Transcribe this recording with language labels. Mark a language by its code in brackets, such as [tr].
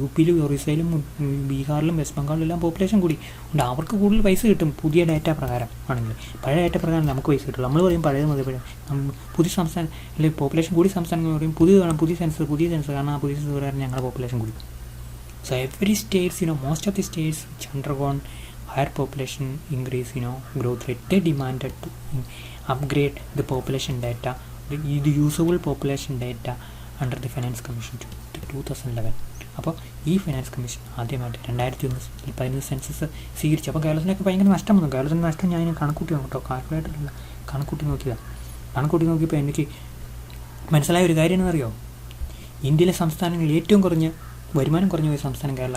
[ml] UPയിലും ഒറീസയിലും ബീഹാറിലും west ബംഗാളിലും എല്ലാം population കൂടി ഉണ്ട്. അവർക്ക് കൂടുതൽ പൈസ കിട്ടും പുതിയ ഡാറ്റ പ്രകാരം ആണെങ്കിൽ. പഴയ ഡാറ്റ പ്രകാരം നമുക്ക് പൈസ കിട്ടുള്ളൂ. നമ്മൾ പറയും പഴയത് മതി. പുതിയ സംസ്ഥാനം അല്ലെങ്കിൽ പോപ്പുലേഷൻ കൂടി സംസ്ഥാനങ്ങൾ പറയും പുതിയ സെൻസസ് കാരണം ആ പുതിയ സെൻസസ് പ്രകാരം ഞങ്ങളുടെ പോപ്പുലേഷൻ കൂടി. [en] So every states, most of the states which undergone higher population increase, growth rate, they demanded to upgrade the population data, the usable population data under the Finance Commission to 2011. [ml] അപ്പോൾ ഈ finance commission ആദ്യമായിട്ട് 2011 census സ്വീകരിച്ചു. അപ്പോൾ കേരളത്തിനൊക്കെ ഭയങ്കര നഷ്ടം വന്നു. കേരളത്തിൻ്റെ നഷ്ടം ഞാൻ കണക്കൂട്ടി നോക്കട്ടോ, കാൽക്കുലേറ്ററില്ല, കണക്കൂട്ടി നോക്കിയതാണ്. കണക്കൂട്ടി നോക്കിയപ്പോൾ എനിക്ക് മനസ്സിലായ ഒരു കാര്യം എന്നറിയോ, ഇന്ത്യയിലെ സംസ്ഥാനങ്ങളിൽ ഏറ്റവും കുറഞ്ഞ വരുമാനം കുറഞ്ഞ പോയ സംസ്ഥാനം കേരളം.